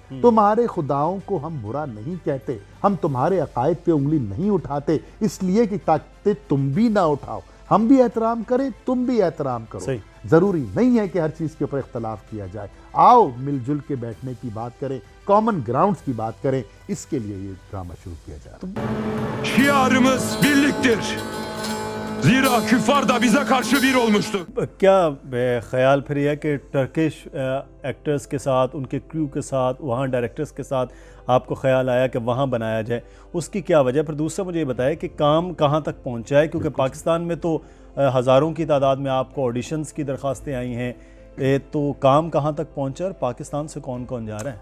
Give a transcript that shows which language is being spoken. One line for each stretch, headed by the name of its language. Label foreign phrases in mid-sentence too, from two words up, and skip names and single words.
Urdu: تمہارے خداؤں کو ہم برا نہیں کہتے، ہم تمہارے عقائد پہ انگلی نہیں اٹھاتے اس لیے کہ تاکہ تم بھی نہ اٹھاؤ، ہم بھی احترام کریں، تم بھی احترام کرو. ضروری نہیں ہے کہ ہر چیز کے اوپر اختلاف کیا جائے۔ آؤ مل جل کے بیٹھنے کی بات کریں,
English: common grounds
Urdu: کی بات کریں، اس کے لیے یہ ڈرامہ شروع کیا جائے.
Turkish: Şiarımız birliktir. Zira küffar da bize karşı bir olmuştu.
Urdu: کیا خیال پھر یہ ہے کہ
English: Turkish actors
Urdu: کے ساتھ، ان کے کرو کے ساتھ، وہاں ڈائریکٹرز کے ساتھ آپ کو خیال آیا کہ وہاں بنایا جائے، اس کی کیا وجہ? پھر دوسرا مجھے یہ بتایا کہ کام کہاں تک پہنچا ہے، کیونکہ پاکستان میں تو ہزاروں کی تعداد میں آپ کو آڈیشنز کی درخواستیں آئی ہیں، تو کام کہاں تک پہنچا اور پاکستان سے کون کون جا رہا ہے?